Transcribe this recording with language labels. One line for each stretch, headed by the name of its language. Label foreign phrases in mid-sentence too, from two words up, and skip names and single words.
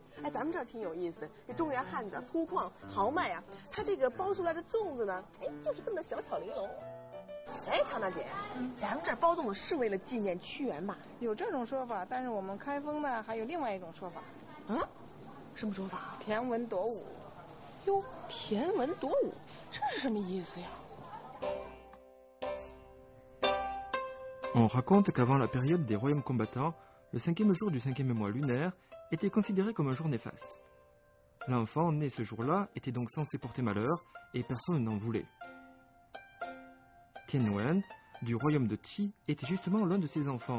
Chinese: 哎，咱们这儿挺有意思的，这中原汉子粗犷豪迈啊，它这个包出来的粽子呢，哎，就是这么小巧玲珑。哎，常大姐，咱们这儿包粽子是为了纪念屈原吧？有这种说法，但是我们开封呢还有另外一种说法。什么说法？骈文夺武。哟，骈文夺武，这是什么意思呀？
French: On raconte qu'avant la période des royaumes combattants, le 5e jour du 5e mois lunaire était considéré comme un jour néfaste. L'enfant né ce jour-là était donc censé porter malheur et personne n'en voulait. Tian Wen, du royaume de Qi, était justement l'un de ses enfants.